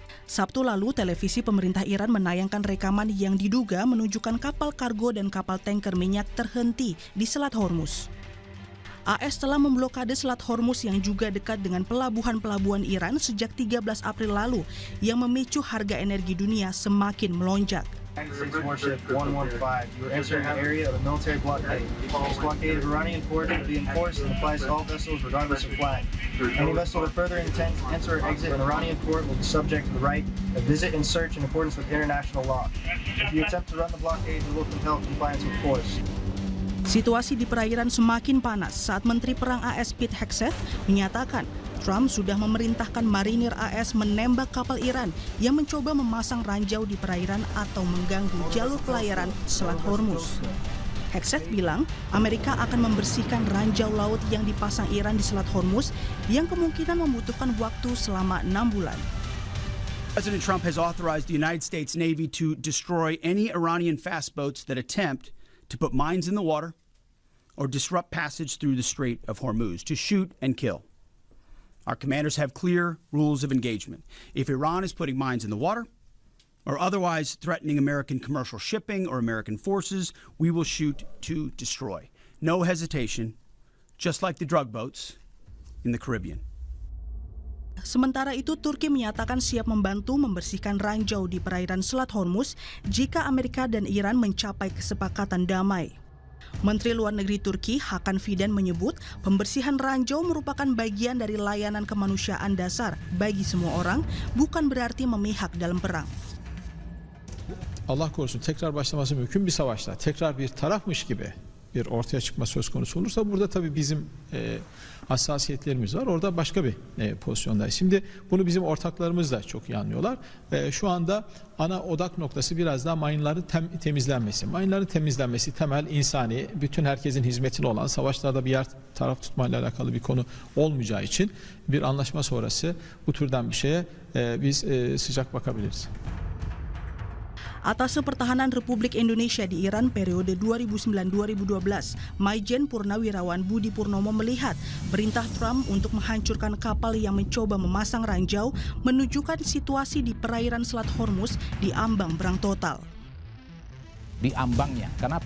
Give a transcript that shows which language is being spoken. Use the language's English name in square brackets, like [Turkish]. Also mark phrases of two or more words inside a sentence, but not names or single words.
[Indonesian] Sabtu lalu, televisi pemerintah Iran menayangkan rekaman yang diduga menunjukkan kapal kargo dan kapal tanker minyak terhenti di Selat Hormuz. AS telah memblokade Selat Hormuz yang juga dekat dengan pelabuhan-pelabuhan Iran sejak 13 April lalu yang memicu harga energi dunia semakin melonjak. [English] United States Warship 115, you are entering the area of a military blockade. This blockade of Iranian port will be enforced and applies to all vessels regardless of flag. Any vessel that further intends to enter or exit an Iranian port will be subject to the right of visit and search in accordance with international law. If you attempt to run the blockade, we will compel compliance with force. [Indonesian] Situasi di perairan semakin panas saat Menteri Perang AS Pete Hegseth menyatakan Trump sudah memerintahkan marinir AS menembak kapal Iran yang mencoba memasang ranjau di perairan atau mengganggu jalur pelayaran Selat Hormuz. Hegseth bilang Amerika akan membersihkan ranjau laut yang dipasang Iran di Selat Hormuz yang kemungkinan membutuhkan waktu selama 6 bulan. [English] President Trump has authorized the United States Navy to destroy any Iranian fast boats that attempt to put mines in the water or disrupt passage through the Strait of Hormuz, to shoot and kill. Our commanders have clear rules of engagement. If Iran is putting mines in the water or otherwise threatening American commercial shipping or American forces, we will shoot to destroy. No hesitation, just like the drug boats in the Caribbean. [Indonesian] Sementara itu, Turki menyatakan siap membantu membersihkan ranjau di perairan Selat Hormuz jika Amerika dan Iran mencapai kesepakatan damai. Menteri Luar Negeri Turki Hakan Fidan menyebut pembersihan ranjau merupakan bagian dari layanan kemanusiaan dasar bagi semua orang, bukan berarti memihak dalam perang. [Turkish] Allah korusun tekrar başlaması mümkün bir savaşta tekrar bir tarafmış gibi bir ortaya çıkma söz konusu olursa burada tabii bizim hassasiyetlerimiz var. Orada başka bir pozisyondayız. Şimdi bunu bizim ortaklarımız da çok iyi anlıyorlar. Şu anda ana odak noktası biraz daha mayınların temizlenmesi. Mayınların temizlenmesi temel insani, bütün herkesin hizmetine olan, savaşlarda bir yer taraf tutmayla alakalı bir konu olmayacağı için bir anlaşma sonrası bu türden bir şeye biz sıcak bakabiliriz. [Indonesian] Atase Pertahanan Republik Indonesia di Iran periode 2009-2012, Maijen Purnawirawan Budi Purnomo melihat perintah Trump untuk menghancurkan kapal yang mencoba memasang ranjau menunjukkan situasi di perairan Selat Hormuz di ambang perang total. Di ambangnya, kenapa?